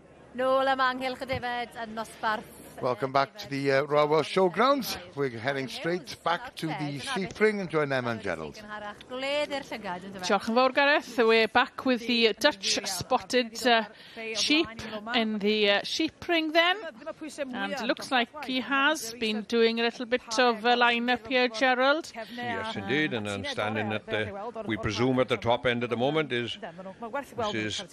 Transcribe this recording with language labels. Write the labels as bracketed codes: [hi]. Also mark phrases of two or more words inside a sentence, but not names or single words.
[cy] Nôl am Amgylch y Defed yn nosbarth. [en] Welcome back to the Royal Welsh Showgrounds. We're heading straight back to the sheep ring and join Emma and Gerald. [cy] Diolch yn fawr, Gareth. [en] We're back with the Dutch spotted sheep in the sheep ring then. And it looks like he has been doing a little bit of a line-up here, Gerald. Yes, indeed. And I'm standing at the, we presume at the top end at the moment is Mrs.